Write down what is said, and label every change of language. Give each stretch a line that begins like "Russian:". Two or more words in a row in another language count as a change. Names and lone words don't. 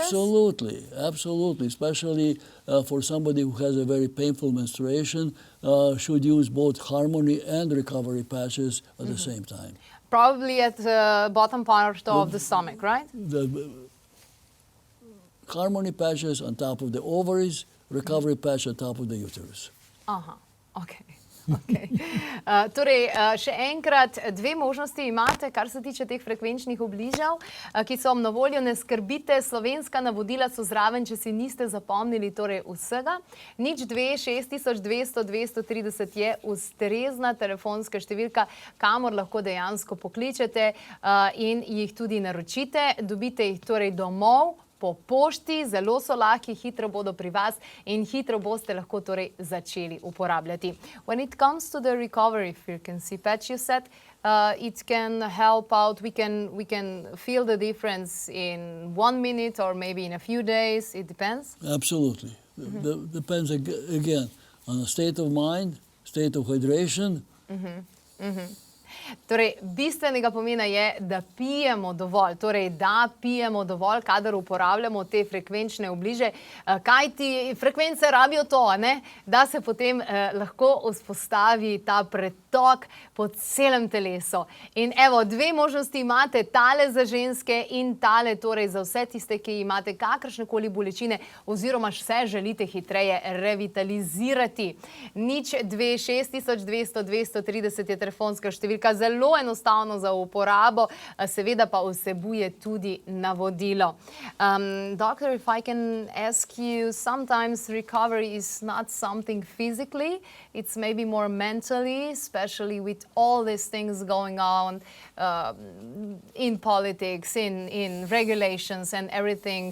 English: Absolutely, absolutely. Especially for somebody who has a very painful menstruation, should use both harmony and recovery patches at the same time. Probably at the bottom part of the stomach, right? The harmony patches on top of the ovaries, recovery patch on top of the uterus. Okay.
Slovenian: Torej, še enkrat, 2 možnosti imate, kar se tiče teh frekvenčnih obližev, ki so vam na voljo. Ne skrbite, slovenska navodila so zraven, če si niste zapomnili torej vsega. 02 6200 230 je ustrezna telefonska številka, kamor lahko dejansko pokličete in jih tudi naročite. Dobite jih torej domov, po pošti, zelo so lahki, hitro bodo pri vas in hitro boste lahko torej začeli uporabljati.
English: When it comes to the recovery frequency patch, you said it can help out, we can feel the difference in 1 minute or maybe in a few days, it depends? Absolutely. Depends again on the state of mind, state of hydration.
Slovenian: Torej, bistvenega pomena je, da pijemo dovolj, torej, da pijemo dovolj, kadar uporabljamo te frekvenčne obliže, kajti frekvence rabijo to, ne? Da se potem lahko vzpostavi ta pretok po celem telesu. In evo, 2 možnosti imate, tale za ženske in tale torej za vse tiste, ki imate kakršnekoli bolečine oziroma se želite hitreje revitalizirati. 02 6200 230 je telefonska številka, zelo enostavno za uporabo, seveda pa vsebuje tudi navodilo.
English: Doctor, if I can ask you, sometimes recovery is not something physically, it's maybe more mentally, especially with all these things going on in politics, in regulations and everything.